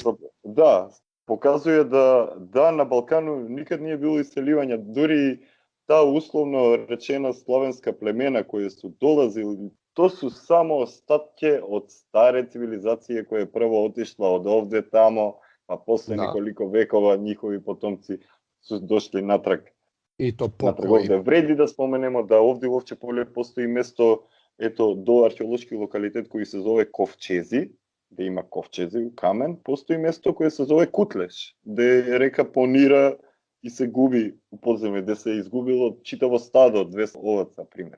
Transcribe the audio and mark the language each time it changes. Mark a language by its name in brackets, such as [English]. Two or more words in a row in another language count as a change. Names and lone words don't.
[Serbian] Da, pokazuje da na Balkanu nikad nije bilo iseljivanja, duри ta uslovno rečena slavenska plemena koje su dolazili, to su samo ostatke od stare civilizacije koja je prvo otišla od ovde tamo, pa posle nekoliko vekova njihovi potomci su došli natrag. I to pokoj. [Macedonian] Вреди да споменемо да овде во Овче поле постои место, ето, до археолошки локалитет кој се зове Ковчези, да има ковчези у камен, постои место кое се зове Кутлеш, де река понира и се губи у подземје, де се изгубило читаво стадо од 200 оваца, пример.